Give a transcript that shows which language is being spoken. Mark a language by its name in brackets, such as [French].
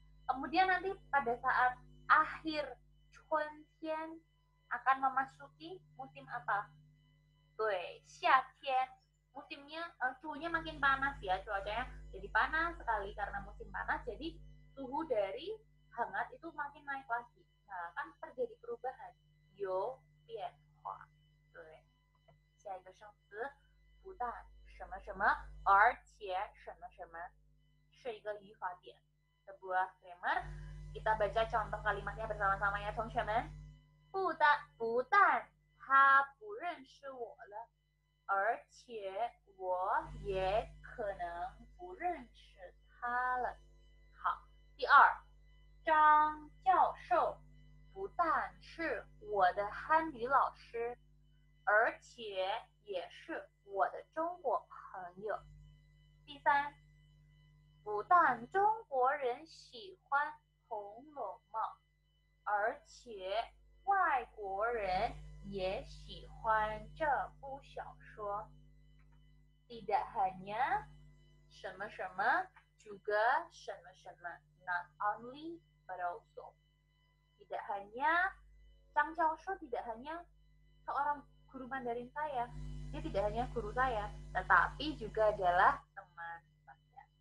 [Indonesian] Kemudian nanti pada saat akhir 春天 akan memasuki musim apa? [Chinese] 对，夏天。 [Indonesian] Musimnya, suhunya makin panas ya, cuacanya jadi panas sekali karena musim panas, jadi suhu dari hangat itu makin naik lagi. Nah, kan terjadi perubahan. [Chinese] 有变化。对，下一个生词，不但什么什么，而且什么什么，是一个语法点。 [Indonesian] Sebuah grammar. Kita baca contoh kalimatnya bersama-sama ya, 同学们。 [Chinese] 不但他不认识我了，而且我也可能不认识他了。好，第二，张教授不但是我的汉语老师，而且也是我的中国朋友。第三，不但中国人喜欢《红楼梦》，而且外国人也喜欢这部小说。 [Indonesian] Tidak hanya 什么什么 juga 什么什么 [English] not only but also. [Indonesian] Tidak hanya Chang Chaosho tidak hanya seorang guru Mandarin saya, dia tidak hanya guru saya, tetapi juga adalah teman saya.